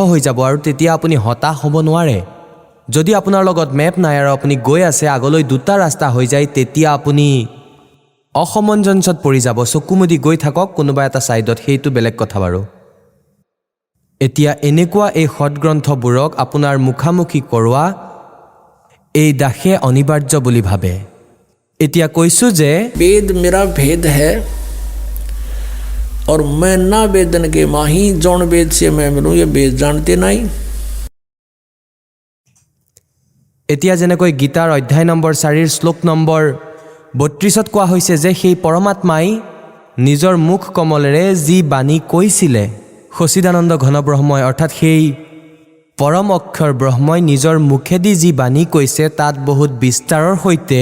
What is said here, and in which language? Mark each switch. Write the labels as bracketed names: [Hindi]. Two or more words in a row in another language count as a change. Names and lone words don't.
[Assamese] হৈ যাব আৰু তেতিয়া আপুনি হতাশ হ'ব নোৱাৰে যদি আপোনাৰ লগত মেপ নাই আৰু আপুনি গৈ আছে আগলৈ দুটা ৰাস্তা হৈ যায় তেতিয়া আপুনি অসমঞ্জসত পৰি যাব চকুমুদি গৈ থাকক কোনোবা এটা ছাইডত সেইটো বেলেগ কথা বাৰু এতিয়া এনেকুৱা এই সৎগ্ৰন্থবোৰক আপোনাৰ মুখামুখি কৰোৱা এই দাসে অনিবাৰ্য বুলি ভাবে এতিয়া কৈছোঁ যে [Hindi] वेद मेरा भेद है और मैं ना वेदन के माही जौन वेद से मैं मिलूं ये वेद जानते नहीं [Assamese] এতিয়া যেনেকৈ গীতাৰ অধ্যায় নম্বৰ 4 শ্লোক নম্বৰ 32ত কোৱা হৈছে যে সেই পৰমাত্মাই নিজৰ মুখ কমলেৰে যি বাণী কৈছিলে সচিদানন্দ ঘন ব্ৰহ্মই অৰ্থাৎ সেই পৰম অক্ষৰ ব্ৰহ্মই নিজৰ মুখেদি যি বাণী কৈছে তাত বহুত বিস্তাৰৰ সৈতে